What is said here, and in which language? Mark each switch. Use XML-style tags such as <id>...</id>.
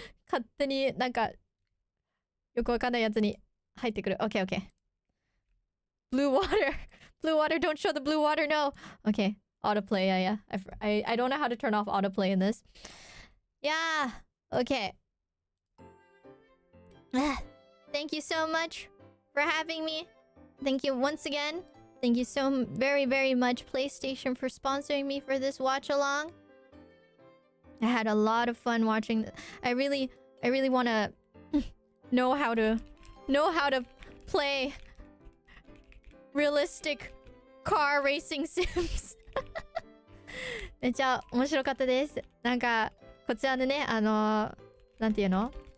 <ja>勝手になんかよくわかんないやつに入ってくる。</ja> <en>Okay, okay. Blue water. Blue water. Don't show the blue water. No. Okay. Autoplay. Yeah. I don't know how to turn off autoplay in this. Yeah. Okay. Thank you so much for having me. Thank you once again. Thank you so very, very much, PlayStation, for sponsoring me for this watch along. I had a lot of fun watching. I really want to know how to play realistic car racing sims.</en> <ja>めっちゃ面白かったです。なんかこちらでね、なんていうの？</ja>